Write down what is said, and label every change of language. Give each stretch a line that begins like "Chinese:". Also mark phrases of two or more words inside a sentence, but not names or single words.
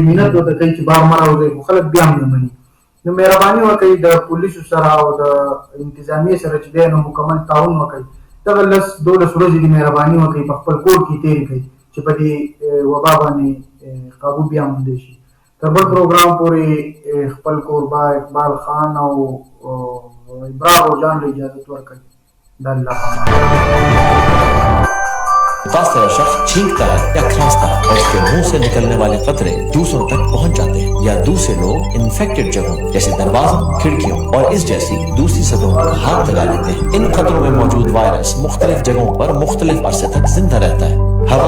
Pashto: مینت ورته کوي چې بار مه راوځئ خو خلک بیا هم نه مني نو مهرباني وکړئ د پولیسو سره او د انتظامیې سره چې دی نو مکمل تعاون وکړئ دغه 10-12 ورځې دې مهرباني وکړئ په خپل کور کې تېرې کړئ چې په دې وبا باندې قابو بیا موندی شي تر بل پروګرام پورې خپل کوربا اقبال خان او ابراهیم جان له اجازت ورکړئ د الله
Urdu: خاص طرح شخص چھینکتا ہے یا کھانستا ہے اور اس کے منہ سے نکلنے والے قطرے دوسروں تک پہنچ جاتے ہیں یا دوسرے لوگ انفیکٹڈ جگہوں جیسے دروازوں کھڑکیوں اور اس جیسی دوسری سطحوں پر ہاتھ لگا لیتے ہیں ان قطروں میں موجود وائرس مختلف جگہوں پر مختلف عرصے تک زندہ رہتا ہے ہوا